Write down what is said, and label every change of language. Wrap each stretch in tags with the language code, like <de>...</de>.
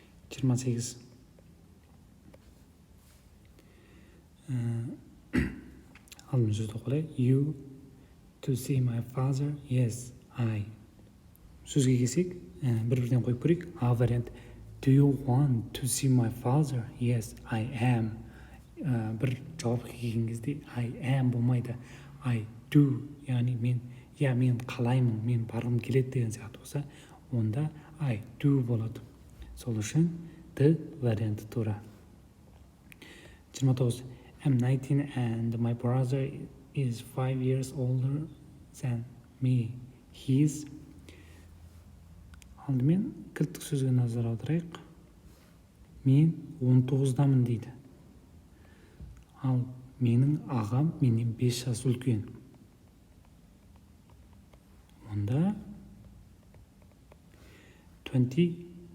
<kk>28. Алдымен сөзді оқылай.</kk> <en>You to see my father? Yes, I.</en> <kk>Сөзге келсек, бір-бірден қойып көрейік. A вариант.</kk> <en>Do you want to see my father? Yes, I am.</en> <kk>Бір жауапқа келген кезде I am болмайды. I do, яғни мен қалаймын, мен барғым келеді деген сияқты болса, онда I do болады. Сол үшін D варианты тура. 29.</kk> <en>I'm 19 and my brother is 5 years older than me. He's...</en> <kk>Алдымен кілттік сөзге назар аударайық. Мен 19-дамын дейді. Ал менің ағам менен 5 жас үлкен. Онда 24.</kk>